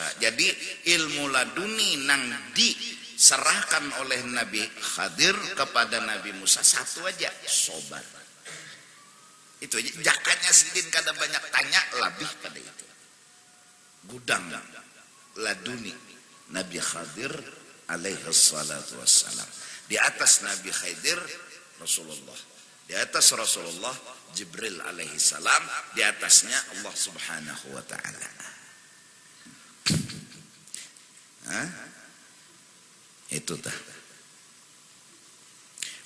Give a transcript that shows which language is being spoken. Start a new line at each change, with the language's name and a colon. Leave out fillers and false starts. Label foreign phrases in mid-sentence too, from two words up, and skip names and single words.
Banjar: Jadi ilmu laduni nang diserahkan oleh Nabi Khidir kepada Nabi Musa satu aja, sobar. Itu aja. Jakanya sidin kada banyak tanya lebih pada itu. Gudang laduni Nabi Khidir
Arabic: عليه الصلاة والسلام.
Banjar: Di atas Nabi Khidir Rasulullah. Di atas Rasulullah Jibril
Arabic: عليه السلام,
Banjar: di atasnya Allah
Arabic: سبحانه وتعالى.
Banjar: Itu dah.